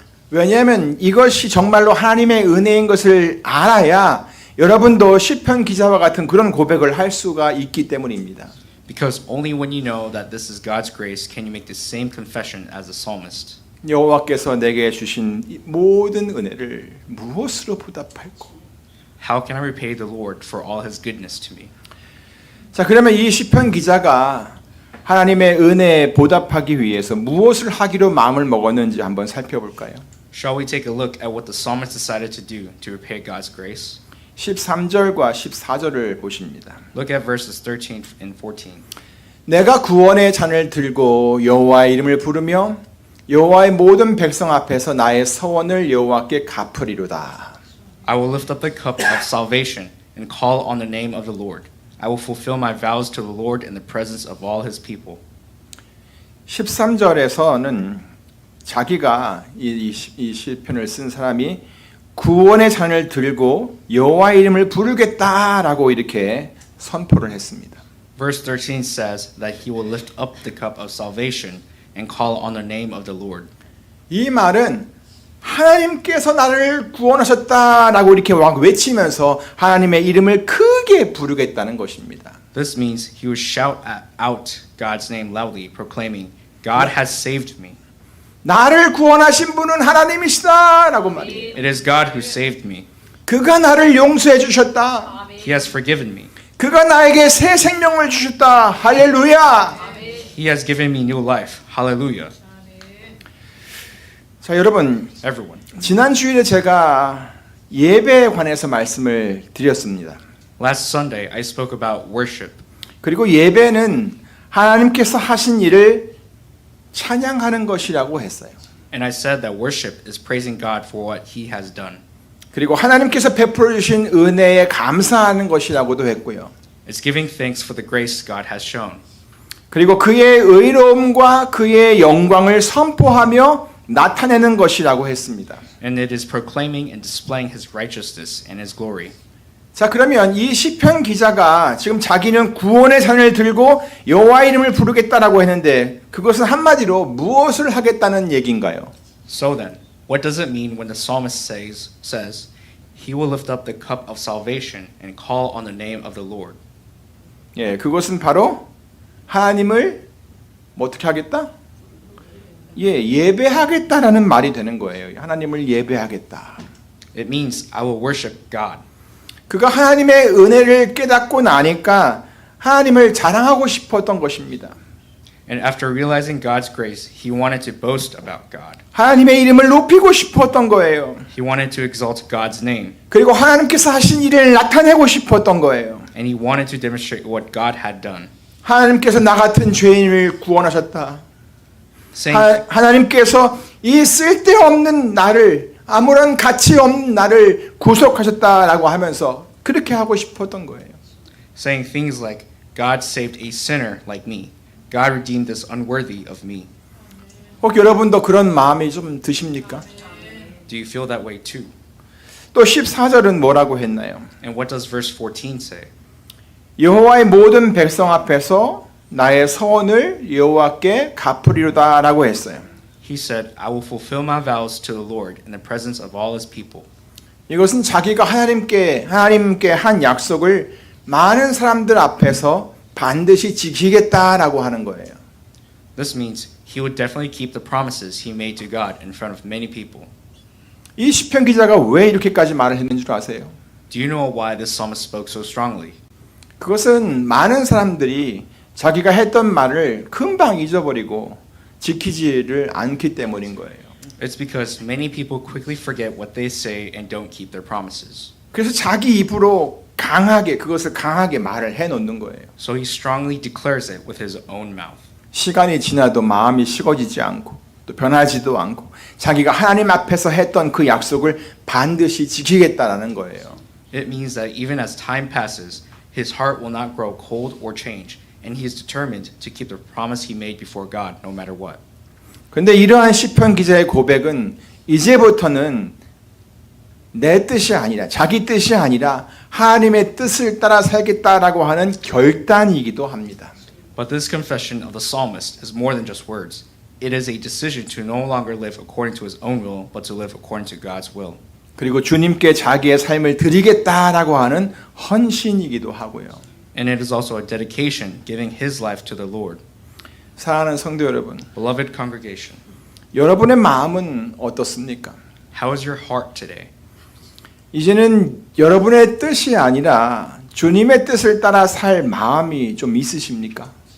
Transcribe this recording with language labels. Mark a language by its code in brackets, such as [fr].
[ko] 왜냐하면 이것이 정말로 하나님의 은혜인 것을 알아야 여러분도 시편 기자와 같은 그런 고백을 할 수가 있기 때문입니다. [en] Because only when you know that this is God's grace can you make the same confession as the psalmist. [ko] 여호와께서 내게 주신 이 모든 은혜를 무엇으로 보답할꼬? [en] How can I repay the Lord for all his goodness to me? [ko] 자, 그러면 이 시편 기자가 하나님의 은혜에 보답하기 위해서 무엇을 하기로 마음을 먹었는지 한번 살펴볼까요? [en] Shall we take a look at what the psalmist decided to do to repay God's grace? [ko] 13절과 14절을 보십니다. [en] Look at verses 13 and 14. [ko] 내가 구원의 잔을 들고 여호와의 이름을 부르며 여호와의 모든 백성 앞에서 나의 서원을 여호와께 갚으리로다. [en] I will lift up the cup of salvation and call on the name of the Lord. I will fulfill my vows to the Lord in the presence of all his people. [ko] 13절에서는 자기가 이 시편을 쓴 사람이 구원의 잔을 들고 여호와의 이름을 부르겠다라고 이렇게 선포를 했습니다. [en] Verse 13 says that he will lift up the cup of salvation and call on the name of the Lord. [ko] 이 말은 하나님께서 나를 구원하셨다라고 이렇게 막 외치면서 하나님의 이름을 크게 부르겠다는 것입니다. [en] This means he will shout out God's name loudly, proclaiming, God has saved me. [ko] 나를 구원하신 분은 하나님이시다라고 말이에요. [en] It is God who saved me. [ko] 그가 나를 용서해 주셨다. [en] He has forgiven me. [ko] 그가 나에게 새 생명을 주셨다. 할렐루야. [en] He has given me new life. Hallelujah. [ko] 자, 여러분, [en] Everyone. [ko] 지난 주일에 제가 예배에 관해서 말씀을 드렸습니다. [en] Last Sunday, I spoke about worship. [ko] 그리고 예배는 하나님께서 하신 일을 찬양하는 것이라고 했어요. [en] And I said that worship is praising God for what he has done. [ko] 그리고 하나님께서 베풀어 주신 은혜에 감사하는 것이라고도 했고요. [en] It's giving thanks for the grace God has shown. [ko] 그리고 그의 의로움과 그의 영광을 선포하며 나타내는 것이라고 했습니다. [en] And it is proclaiming and displaying his righteousness and his glory. [ko] 자, 그러면 이 시편 기자가 지금 자기는 구원의 산을 들고 여호와 이름을 부르겠다라고 했는데 그것은 한마디로 무엇을 하겠다는 얘기인가요? [en] So then, what does it mean when the psalmist says, he will lift up the cup of salvation and call on the name of the Lord? [ko] 예, 그것은 바로 하나님을 뭐 어떻게 하겠다? 예, 예배하겠다라는 말이 되는 거예요. 하나님을 예배하겠다. [en] It means I will worship God. [ko] 그가 하나님의 은혜를 깨닫고 나니까 하나님을 자랑하고 싶었던 것입니다. [en] And after realizing God's grace, he wanted to boast about God. [ko] 하나님의 이름을 높이고 싶었던 거예요. [en] He wanted to exalt God's name. [ko] 그리고 하나님께서 하신 일을 나타내고 싶었던 거예요. [en] And he wanted to demonstrate what God had done. [ko] 하나님께서 나 같은 죄인을 구원하셨다. [en] Saying, [ko] 하나님께서 이 쓸데없는 나를 아무런 가치 없는 나를 구속하셨다라고 하면서 그렇게 하고 싶었던 거예요. [en] saying things like, God saved a sinner like me. God redeemed this unworthy of me. [ko] 혹 여러분도 그런 마음이 좀 드십니까? [en] Do you feel that way too? [ko] 또 14절은 뭐라고 했나요? [en] And what does verse 14 say? [ko] 여호와의 모든 백성 앞에서 나의 서원을 여호와께 갚으리로다라고 했어요. [en] He said, I will fulfill my vows to the Lord in the presence of all his people. [ko] 이것은 자기가 하나님께 한 약속을 많은 사람들 앞에서 반드시 지키겠다라고 하는 거예요. [en] This means he would definitely keep the promises he made to God in front of many people. [ko] 이 시편 기자가 왜 이렇게까지 말을 했는 줄 아세요? [en] Do you know why this psalmist spoke so strongly? [ko] 그것은 많은 사람들이 자기가 했던 말을 금방 잊어버리고 지키지를 않기 때문인 거예요. [en] It's because many people quickly forget what they say and don't keep their promises. [ko] 그래서 자기 입으로 그것을 강하게 말을 해놓는 거예요. [en] So he strongly declares it with his own mouth. [ko] 시간이 지나도 마음이 식어지지 않고 또 변하지도 않고 자기가 하나님 앞에서 했던 그 약속을 반드시 지키겠다라는 거예요. [en] It means that even as time passes, his heart will not grow cold or change, and he is determined to keep the promise he made before God no matter what. [ko] 그런데 이러한 시편 기자의 고백은 이제부터는 내 뜻이 아니라 자기 뜻이 아니라 하나님의 뜻을 따라 살겠다라고 하는 결단이기도 합니다. [en] But this confession of the psalmist is more than just words. It is a decision to no longer live according to his own will, but to live according to God's will. [ko] 그리고 주님께 자기의 삶을 드리겠다라고 하는 헌신이기도 하고요. [en] And it is also a dedication, giving his life to the Lord. [ko] 사랑하는 성도 여러분, [en] Beloved congregation, [ko] 여러분의 마음은 어떻습니까? [en] how is your heart today? [ko] 이제는 여러분의 뜻이 아니라 주님의 뜻을 따라 살 마음이 좀 있으십니까?